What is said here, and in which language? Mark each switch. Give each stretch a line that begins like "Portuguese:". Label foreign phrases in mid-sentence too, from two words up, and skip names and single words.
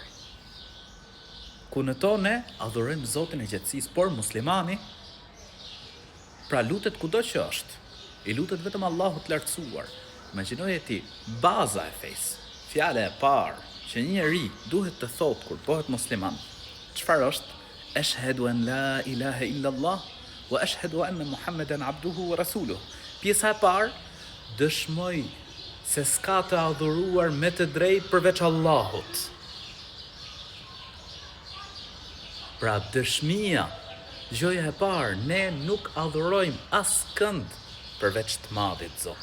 Albanian: Ku në to ne adhurojmë Zotin e gjithësisë, por muslimani pra lutet kudo që është, i lutet vetëm Allahut të lartësuar. Imagjinoje ti, baza e fesë, fjala e parë që një njeri duhet të thotë kur bëhet musliman, çfarë është?
Arabic: أشهد أن لا إله إلا الله وأشهد أن محمدا عبده ورسوله.
Albanian: Pjesa e parë, dëshmoj se s'ka të adhuruar me të drejtë përveç Allahut. Pra dëshmia, gjoja e parë, ne nuk adhurojmë askënd përveç të madhit Zot.